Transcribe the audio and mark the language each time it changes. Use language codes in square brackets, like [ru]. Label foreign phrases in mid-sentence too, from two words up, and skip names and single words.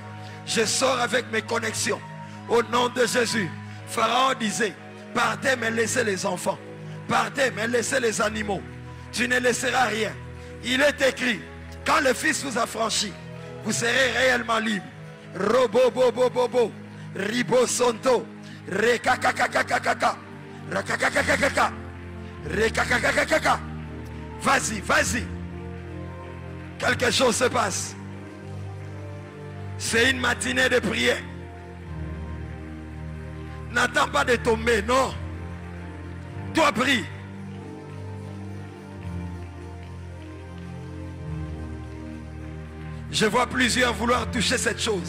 [fr] Je sors avec mes connexions. Au nom de Jésus. Pharaon disait, partez mais laissez les enfants. Partez mais laissez les animaux. Tu ne laisseras rien. Il est écrit, quand le Fils vous a franchi, vous serez réellement libre. Robo bobo bobo. Ribo sonto. Rekakakakakaka. Rakakakakaka. Rekakakakaka. Vas-y, vas-y. Quelque chose se passe. C'est une matinée de prière. N'attends pas de tomber, non. Toi prie. Je vois plusieurs vouloir toucher cette chose.